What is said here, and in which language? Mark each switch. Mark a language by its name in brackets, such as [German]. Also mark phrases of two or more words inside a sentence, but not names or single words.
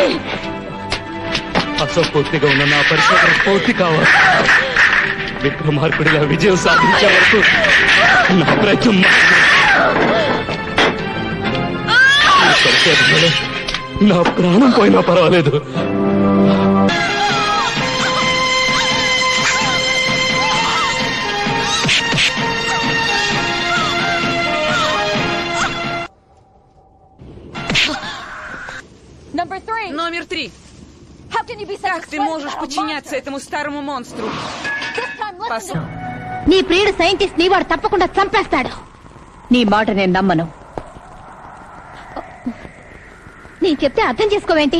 [Telugu] అసంపూర్తిగా ఉన్న నా పరిశోధన పూర్తి కావాలి. విక్రమార్కుడిగా విజయం సాధించే వరకు నా ప్రయత్నం పరిశోధనలో నా ప్రాణం పోయినా పర్వాలేదు. [Russian] Номер 3. Как ты можешь подчиняться этому старому монстру? [Telugu] నీ ప్రియుడు సైంటిస్ట్ ని వాడు తప్పకుండా చంపేస్తాడు. నీ మాట నేను నమ్మను. నేను చెప్తే అర్థం చేసుకోవేంటి?